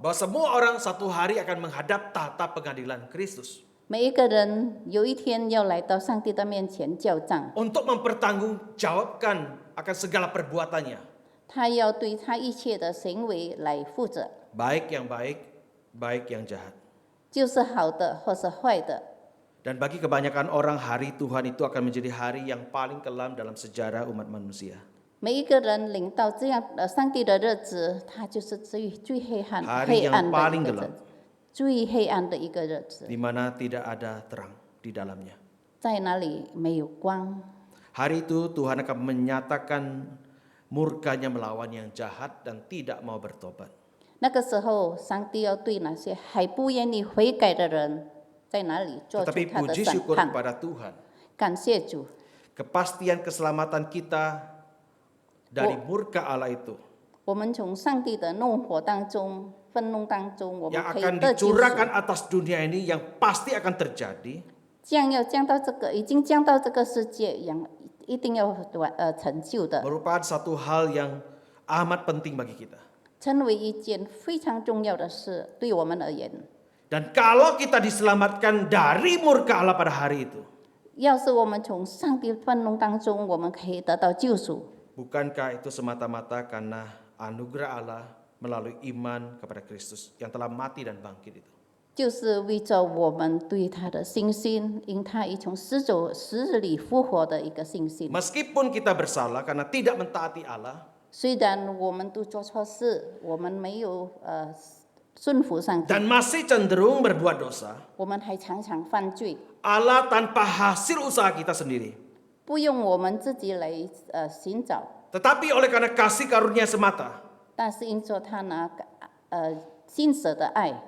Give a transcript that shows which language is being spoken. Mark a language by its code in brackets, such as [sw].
[id] bahwa semua orang satu hari akan menghadap tahta pengadilan Kristus [zh] 每一个人有一天要来到上帝的面前交账， [id] untuk mempertanggungjawabkan akan segala perbuatannya, [zh] 他要对他一切的行为来负责， [id] baik yang baik, baik yang jahat. [zh] 就是好的或是坏的。 [id] Dan bagi kebanyakan orang, hari Tuhan itu akan menjadi hari yang paling kelam dalam sejarah umat manusia. [zh] 每一个人领到这样上帝的日子，他就是最黑暗 [id] Hari [zh] 黑暗 [id] yang [zh] 的 [id] paling [zh] 一个 [id] gelap, [zh] 日子，最黑暗的一个日子， [id] di mana tidak ada terang di dalamnya. [zh] 在哪里没有光？ [id] Hari itu Tuhan akan menyatakan murkanya melawan yang jahat dan tidak mau bertobat. [zh] 那个时候，上帝要对那些还不愿意悔改的人，在哪里做出 [id] Tetapi [zh] 他的 [id] puji [zh] 审 [id] syukur [zh] 判？ [id] kepada Tuhan, [zh] 感谢主， [id] kepastian keselamatan kita dari murka Allah itu [zh] 我们从上帝的怒火当中、愤怒当中，我们 [id] yang [zh] 可以 [id] akan [zh] 得救赎。 [id] dicurahkan atas dunia ini yang pasti akan terjadi, [zh] 降到这个，已经降到这个世界，一定要成就的， [id] merupakan satu hal yang amat penting bagi kita. [zh] 成为一件非常重要的事，对我们而言。 [id] Dan kalau kita diselamatkan dari murka Allah pada hari itu, [zh] 要是我们从上帝愤怒当中，我们可以得到救赎， [id] bukankah itu semata-mata karena anugerah Allah melalui iman kepada Kristus yang telah mati dan bangkit itu? [zh] 就是为着我们对他的信心，因他已从死里复活的一个信心。 [id] Meskipun kita bersalah karena tidak mentaati Allah, [zh] 虽然我们都做错事，我们没有顺服上帝， [id] dan masih cenderung berbuat dosa, [zh] 我们还常常犯罪， [id] Allah tanpa hasil usaha kita sendiri, [zh] 不用我们自己来寻找， [id] tetapi oleh karena kasih karunia semata, [zh] 但是因着他那信舍的爱，